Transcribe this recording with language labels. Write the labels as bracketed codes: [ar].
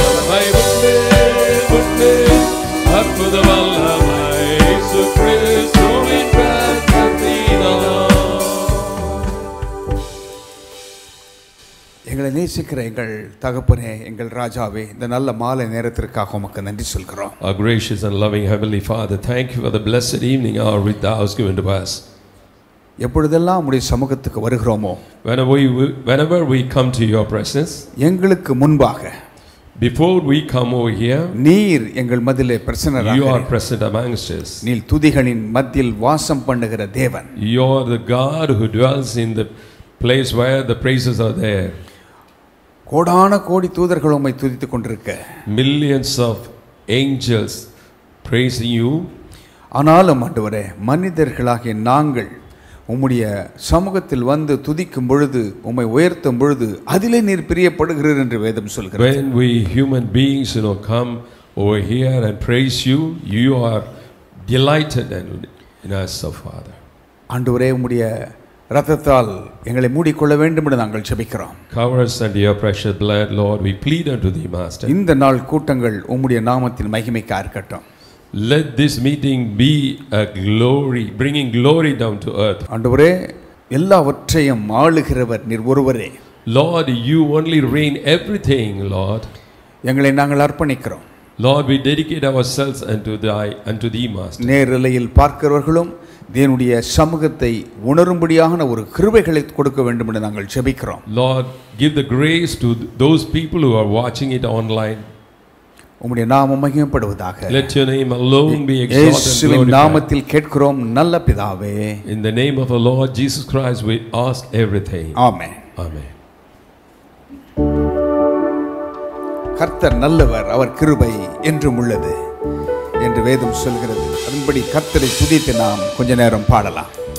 [ta] வல்லமாய் உண்டு உண்டு அற்புத வல்லமாய் இயேசு கிறிஸ்துவின் இரத்தத்தினால். எங்களை நேசிக்கிற எங்கள் தகப்பனே, எங்கள் ராஜாவே, இந்த நல்ல மாலை நேரத்திற்காக உமக்கு நன்றி சொல்கிறோம். [en] Our gracious and loving Heavenly Father, thank you for the blessed evening hour which thou hast given to us. [ta] எப்பொழுதெல்லாம் உம்முடைய சமூகத்துக்கு வருகிறோமோ, [en] Whenever we come to your presence, [ta] எங்களுக்கு முன்பாக [en] before we come over here, [ta] நீர் எங்கள் மத்தியிலே [en] you [ta] பிரசன்னராக, [en] are present amongst us. [ta] நீர் துதிகளின் மத்தியில் வாசம் பண்ணுகிற தேவன். [en] You are the God who dwells in the place where the praises are there. [ta] கோடான கோடி தூதர்கள் உம்மை துதித்துக் கொண்டிருக்க, [en] Millions of angels praising you. [ta] ஆனாலும் ஆண்டவரே, மனிதர்களாகிய நாங்கள் உம்முடைய சமூகத்தில் வந்து துதிக்கும் பொழுது, உம்மை உயர்த்தும் பொழுது அதிலே நீர் பிரியப்படுகிறீர் என்று வேதம் சொல்கிறது. [en] When we human beings come over here and praise you, you are delighted in us, O Father. [ta] ஆண்டவரே, உம்முடைய இரத்தத்தால் எங்களை மூடிக்கொள்ள வேண்டும் என்று நாங்கள் ஜெபிக்கிறோம். [en] Cover us under your precious blood, Lord. We plead unto thee, Master. [ta] இந்த நாள் கூட்டங்கள் உம்முடைய நாமத்தின் மகிமைக்காக இருக்கட்டும். [en] Let this meeting be a glory, bringing glory down to earth. [ta] ஆண்டவரே, எல்லாவற்றையும் ஆளுகிறவர் நீர் ஒருவரே. [en] Lord, you only reign everything, Lord. [ta] எங்களை நாங்கள் அர்ப்பணிக்கிறோம். [en] Lord, we dedicate ourselves unto thee, Master. [ta] நேரலையில் பார்க்கிறவர்களும் தேவனுடைய சமூகத்தை உணரும்படியான ஒரு கிருபைகளை கொடுக்க வேண்டும் என்று நாங்கள் ஜெபிக்கிறோம். [en] Lord, give the grace to those people who are watching it online. [ta] உம்முடைய நாமம் மகிமைப்படுவதாக. [en] Let your name alone be exalted and [ta] இயேசுவின் [en] glorified. [ta] நாமத்தில் கேட்கிறோம் நல்ல பிதாவே. [en] In the name of our Lord Jesus Christ we ask everything. [ta] Amen. [en] Amen. [ta] கர்த்தர் நல்லவர், அவர் கிருபை என்றும் உள்ளது என்று வேதம் சொல்கிறது. அதன்படி கர்த்தரை துதித்து நாம் கொஞ்ச நேரம் பாடலாம்.